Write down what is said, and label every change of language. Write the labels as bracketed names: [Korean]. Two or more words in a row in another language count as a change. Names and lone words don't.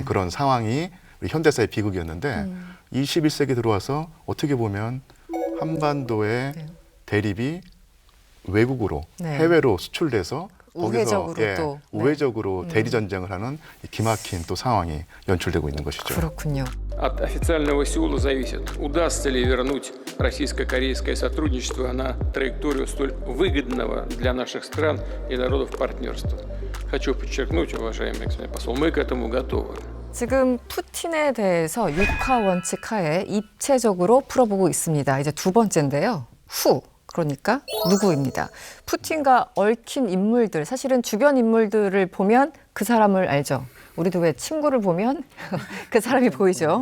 [Korean] 그런 상황이 우리 현대사의 비극이었는데 21세기 들어와서 어떻게 보면 한반도의 네. 대립이 외국으로 네. 해외로 수출돼서 우회적으로 거기서 또. 네. 우회적으로 대리 전쟁을 하는 이 기막힌 또 상황이 연출되고 있는 것이죠. 그렇군요. [Russian] От официального Сеула зависит, удастся ли вернуть российско-корейское сотрудничество на траекторию столь выгодного для наших стран и народов партнерства. Хочу подчеркнуть, уважаемый господин посол, мы к этому готовы. [Korean] 지금 푸틴에 대해서 육하 원칙 하에 입체적으로 풀어보고 있습니다. 이제 두 번째인데요. 그러니까 누구입니다. 푸틴과 얽힌 인물들, 사실은 주변 인물들을 보면 그 사람을 알죠. 우리도 왜 친구를 보면 그 사람이 보이죠.